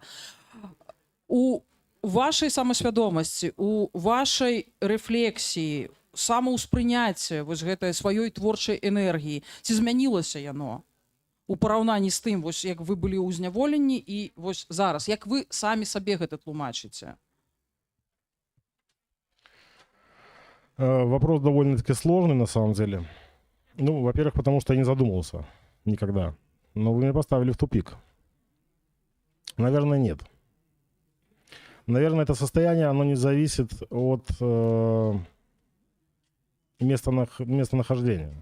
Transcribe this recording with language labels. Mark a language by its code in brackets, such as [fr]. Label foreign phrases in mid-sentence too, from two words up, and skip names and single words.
[be] У вашай самасвядомасці, у вашай рэфлексіі, самаўспрыняцце вось гэтай сваёй творчай энергіі, ці змянілася яно у параўнанні з тым, вось як вы былі ў зняволенні і вось зараз, як вы самі сабе гэта тлумачыце? [ru] Вопрос довольно-таки сложный на самом деле. Ну, во-первых, потому что я не задумывался никогда. Но вы меня поставили в тупик. Наверное, нет. Наверное, это состояние, оно не зависит от местонахождения.